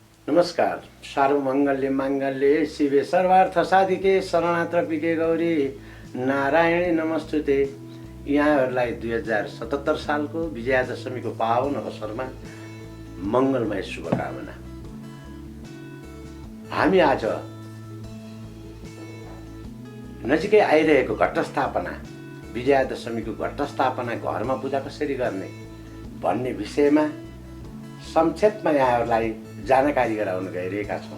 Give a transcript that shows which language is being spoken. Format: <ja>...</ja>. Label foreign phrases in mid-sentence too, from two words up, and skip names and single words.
<ne>नमस्कार।</ne> <sa>सर्वमङ्गल्य माङ्गल्ये शिवे सर्वार्थ साधिके शरणात्रपिके गौरी नारायणी नमस्तुते।</sa> <ne>यहाँहरूलाई 2077 सालको विजयादशमीको पावन अवसरमा मङ्गलमय शुभकामना। हामी आज नजिकै आइरहेको घटस्थापना, विजयादशमीको घटस्थापना घरमा पूजा कसरी गर्ने भन्ने विषयमा संक्षेपमा यहाँहरूलाई जानकारी गराउन गइरहेका छौँ।</ne>